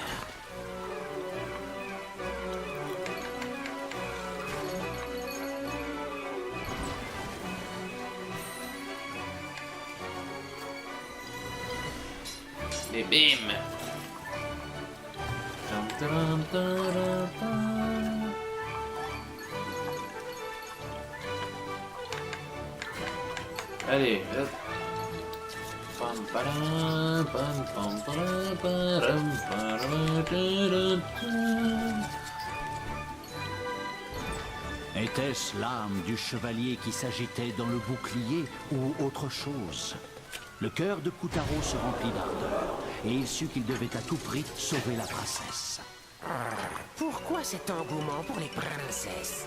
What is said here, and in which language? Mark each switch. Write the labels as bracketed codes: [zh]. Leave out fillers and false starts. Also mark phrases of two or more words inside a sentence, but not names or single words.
[fr] Et bim. Tam, tam, tam, tam. Allez, hop. Pam, param, pam, pam, param, param, param, taram, tam. Était-ce l'âme du chevalier qui s'agitait dans le bouclier ou autre chose? Le cœur de Koutaro se remplit d'ardeur et il sut qu'il devait à tout prix sauver la princesse. Pourquoi cet engouement pour les princesses?